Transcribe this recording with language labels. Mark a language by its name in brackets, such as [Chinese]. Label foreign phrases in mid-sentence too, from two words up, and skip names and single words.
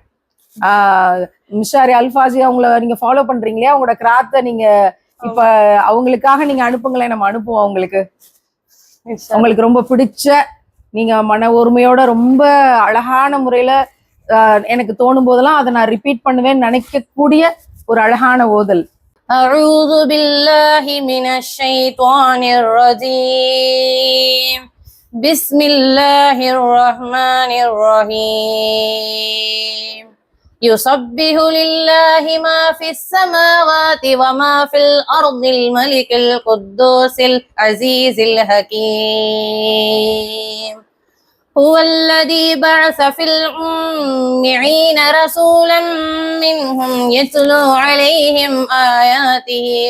[Tamil] மிஷாரி அல்ஃபாஜி அவங்கள நீங்க ஃபாலோ பண்றீங்களே, அவங்களோட கிராத்தை நீங்க இப்ப அவங்களுக்காக நீங்க அனுப்புங்களேன், நம்ம அனுப்புவோம். அவங்களுக்கு ரொம்ப பிடிச்ச, நீங்க மன ஒருமையோட ரொம்ப அழகான முறையில எனக்கு தோணும் போதெல்லாம் அதை நான் ரிப்பீட் பண்ணுவேன்னு நினைக்கக்கூடிய ஒரு அழகான ஓதல். [Arabic] أعوذ بالله من الشيطان الرجيم بسم الله الرحمن الرحيم يسبح لله ما في السماوات وما في الأرض الملك القدوس العزيز الحكيم هو الذي بعث في الأميين رسولا منهم يتلو عليهم آياته